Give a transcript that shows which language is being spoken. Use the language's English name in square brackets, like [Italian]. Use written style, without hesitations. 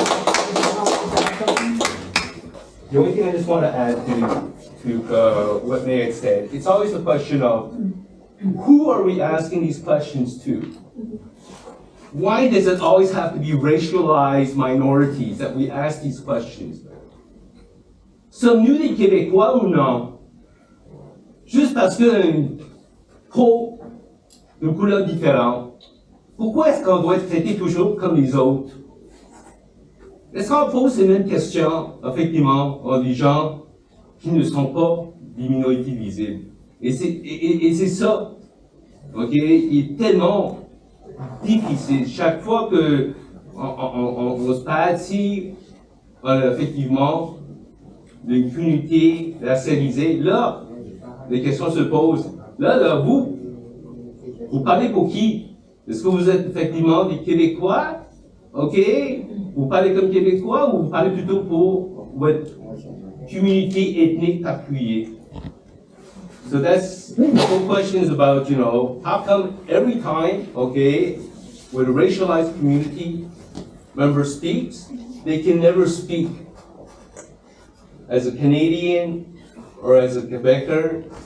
[English] The only thing I just want to add to what May had said, it's always a question of who are we asking these questions to? Why does it always have to be racialized minorities that we ask these questions? [French] Sommes-nous des Québécois ou non? Juste parce qu'on a une peau de couleur différente, pourquoi est-ce qu'on doit être traité toujours comme les autres? Est-ce qu'on pose ces mêmes questions, effectivement, à des gens qui ne sont pas des minorités visibles? Et c'est ça, ok, il est tellement difficile. Chaque fois que on se bâtit, effectivement, d'une communauté racialisée, là, les questions se posent. Là, vous parlez pour qui? Est-ce que vous êtes effectivement des Québécois? Ok? Vous parlez comme Québécois ou vous parlez plutôt pour votre communauté ethnique appuyée? [English] So that's the whole question is about, how come every time, okay, when a racialized community member speaks, they can never speak as a Canadian or as a Quebecer.